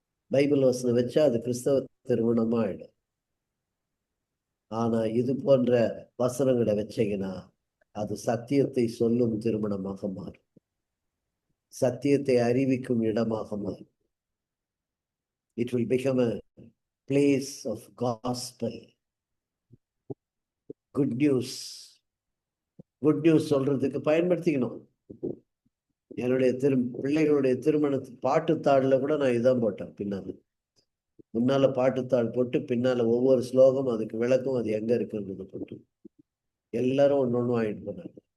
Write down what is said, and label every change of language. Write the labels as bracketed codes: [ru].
[ta] Bible வசனம் வச்சா அது கிறிஸ்தவ திருமணமா ஆயிடும். ஆனா இது போன்ற வசனங்களை வச்சீங்கன்னா அது சத்தியத்தை சொல்லும் திருமணமாக மாறும், சத்தியத்தை அறிவிக்கும் இடமாக மாறும். [en] It will become a place of gospel. Good news. Good news [ta] சொல்றதுக்கு பயன்படுத்திக்கணும். என்னுடைய பிள்ளைகளுடைய திருமணத்து பாட்டுத்தாடுல கூட நான் இதான் போட்டேன். முன்னால பாட்டுத்தாள் போட்டு பின்னால ஒவ்வொரு ஸ்லோகம், அதுக்கு விளக்கம், அது எங்க இருக்குன்றது போட்டு எல்லாரும் ஒன்னொன்னு வாங்கிட்டு போனாங்க.